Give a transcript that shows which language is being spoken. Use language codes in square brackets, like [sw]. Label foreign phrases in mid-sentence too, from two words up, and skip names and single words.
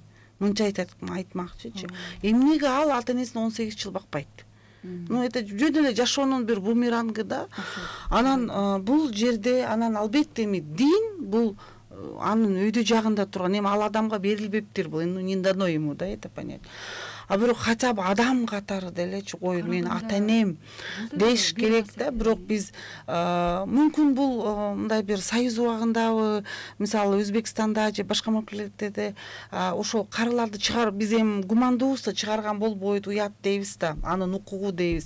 [ky] Мынча айтмакчычы. Эмнеге ал ата энесин 18 жыл бакпайт? Это жөн эле жашоонун бир бумерангы да. Анан бул жерде албетте дин бул анын өйдө жагында турган, эми ал адамга берилбептир, бул [ru] не дано ему, да, это понять. [ky] А бирок [ru] хотя бы [ky] адам катары делечи кой, мен ата энем деш керек да. Бирок биз мүмкүн бул мындай бир союз убагындабы, мисалы Өзбекстанда же башка мамлекеттерде ошол караларды чыгарып, биз эми гумандуубуз да, чыгарган болбойт, уят дейбиз да, анын укугу дейбиз.